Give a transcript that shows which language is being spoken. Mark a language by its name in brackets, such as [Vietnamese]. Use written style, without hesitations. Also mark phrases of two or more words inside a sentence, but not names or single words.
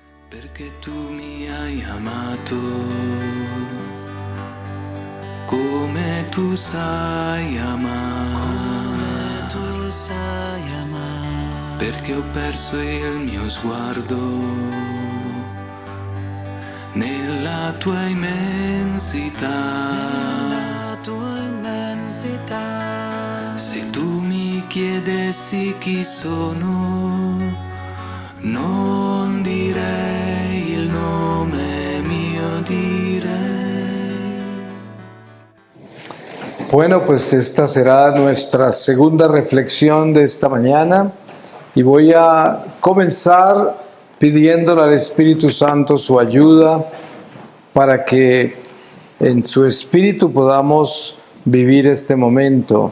[Italian] Perché tu mi hai amato, come tu sai amare, perché ho perso il mio sguardo nella tua immensità. Se tu mi chiedessi chi sono, non direi il nome mio, direi. [Spanish] Bueno, pues esta será nuestra segunda reflexión de esta mañana y voy a comenzar pidiéndole al Espíritu Santo su ayuda para que en su Espíritu podamos vivir este momento.